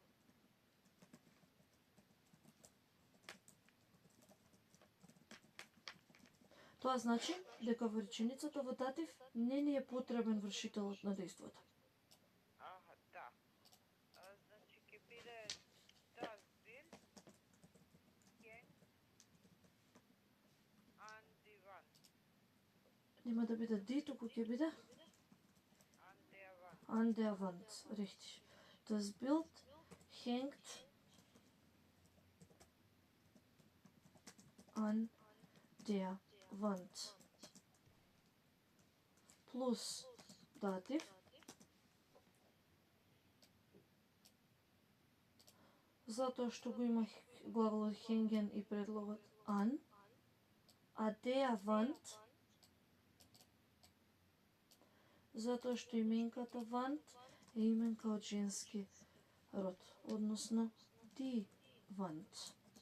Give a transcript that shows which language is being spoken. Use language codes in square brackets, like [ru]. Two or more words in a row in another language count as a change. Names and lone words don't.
[mk] Тоа значи дека во реченицата во датив не ни е потребен вршителот на дејството. Аха, да. Значи ќе биде [de] das Bild hängt an die Wand. [mk] Нема да биде die, туку ќе биде [de] An der Wand. an der Wand, richtig. Das Bild hängt an der Wand. Plus Dativ. [mk] Затоа што го има глаголот hängen и предлогот an. А [de] der Wand [mk] затоа што именката Wand е именка од женски род, односно [de] die Wand.